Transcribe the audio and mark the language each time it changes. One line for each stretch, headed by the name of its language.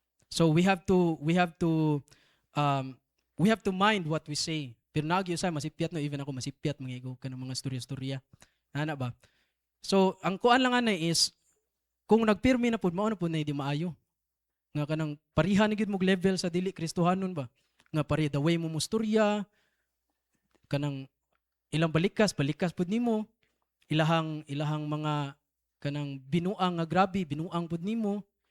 English: So we have to mind what we say.
Cebuano: Pero nagyo sa masipyat no, even ako masipyat mangigo kanang mga storya-storya. Ana ba? So ang kuan lang ana is kung nagpirmi na pud mao na pud na di maayo. Nga kanang parihan gyud mo level sa dili Kristohanon ba? Nga pare the way mo mustorya kanang ilang balikas pud nimo. Ilahang mga kanang binuang nga grabe, binuang pud nimo.